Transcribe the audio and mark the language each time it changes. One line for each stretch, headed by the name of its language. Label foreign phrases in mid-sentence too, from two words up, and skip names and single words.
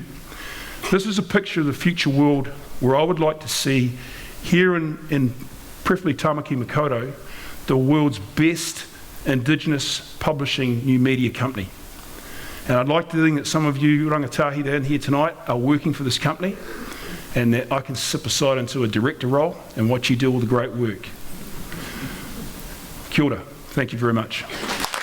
English: This is a picture of the future world where I would like to see here in preferably Tamaki Makaurau, the world's best Indigenous publishing new media company. And I'd like to think that some of you rangatahi down here tonight are working for this company, and that I can sit beside into a director role and watch you do all the great work.
Māori: Kia ora.
English: Thank you very much.